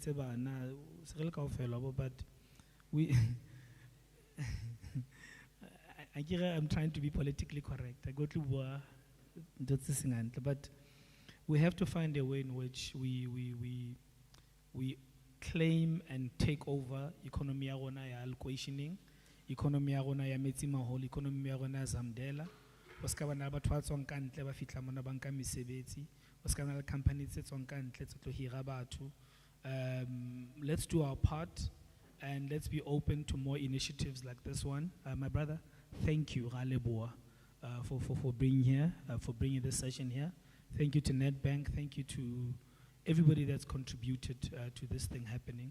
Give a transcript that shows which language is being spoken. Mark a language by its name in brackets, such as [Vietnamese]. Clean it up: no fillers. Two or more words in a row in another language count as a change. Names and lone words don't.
[English] But we, I'm trying to be politically correct. I go to but we have to find a way in which we claim and take over economy ya allocationing, economy ya [Southern Sotho] metsi maholo, [English] economy ya Zamdela. [Southern Sotho] Oska bana ba twa tsong ka ntle ba fitla mona banka mesebetsi, oska na company tse tsong ka ntle tse tlo hira batho. [English] Let's do our part and let's be open to more initiatives like this one. My brother, thank you, Galeboa, for being here, for bringing this session here. Thank you to Nedbank. Thank you to everybody that's contributed to this thing happening.